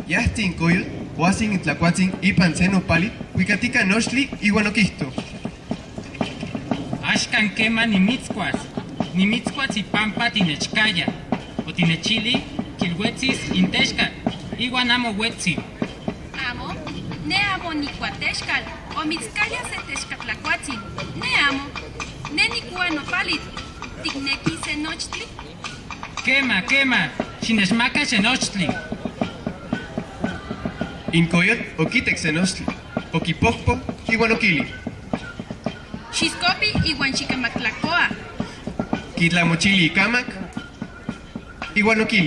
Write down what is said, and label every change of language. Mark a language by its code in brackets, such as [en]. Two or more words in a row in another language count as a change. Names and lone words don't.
[nah] Yasti incoyot, oasin intlacuatzin ipan seno pali, huicatica nochtli iwan oquisto. Axkan quema nimitzcuas ipampa tinechcaya, o tinechili, quilhuetzis intexca, iwan amo huetzi. Amo, ne amo ni cuatexcal, o mitzcaya se texcatlacuatzin, ne amo, ne ni cuanopalit, tigneki se nochtli, Quema, xinexmaca xenochtli. Incoyot, oquitex senostli, oquipocpo, iwan oquili. xiscopi iwan xicamactlacoa, Quitlamochili icamac, iwan oquili.